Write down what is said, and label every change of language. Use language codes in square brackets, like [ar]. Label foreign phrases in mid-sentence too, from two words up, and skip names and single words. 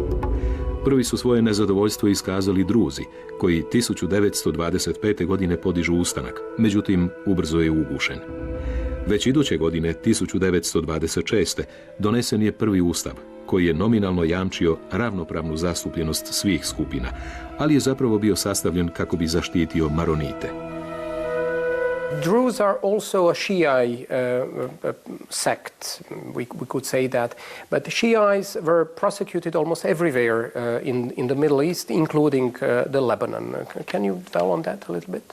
[hr] Prvi su svoje nezadovoljstvo iskazali Druzi, koji 1925. godine podižu ustanak, međutim ubrzo je ugušen. Već iduće godine, 1926. donesen je prvi ustav, koji je nominalno jamčio ravnopravnu zastupljenost svih skupina, ali je zapravo bio sastavljen kako bi zaštitio Maronite. [en] Druze are also a Shiite sect, we could say that. But the Shiites were prosecuted almost everywhere in the Middle East, including the Lebanon. Can you tell on that a little bit?